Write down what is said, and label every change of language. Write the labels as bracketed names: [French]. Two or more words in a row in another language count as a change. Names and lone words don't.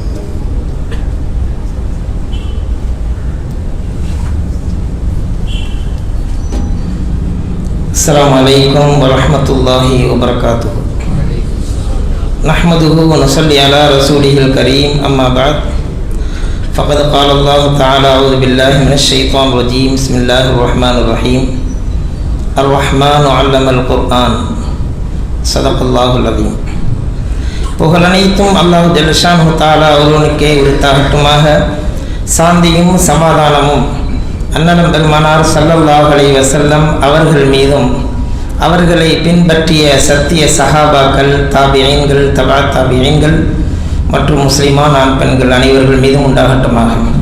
[Arabic] السلام عليكم ورحمة الله وبركاته. نحمده ونصلي على رسوله الكريم. أما بعد. فقد قال الله تعالى أعوذ بالله من الشيطان الرجيم بسم الله الرحمن الرحيم الرحمن علم القرآن صدق الله العظيم. [Tamil] புகழனைத்தும் [Arabic] الله جل شأنه تعالى [Tamil] ஒருவனுக்கே உரித்தாகட்டுமாக. சாந்தியும் சமாதானமும் அன்னலம் பெருமானார் [Arabic] صلى الله عليه وسلم [Tamil] அவர்கள் மீதும் அவர்களை பின்பற்றிய சத்திய சஹாபாக்கள், தாபியீன்கள், தபா தாபியீன்கள் மற்றும் முஸ்லிமான் ஆண் பெண்கள் அனைவர்கள் மீதும் உண்டாகட்டுமாக.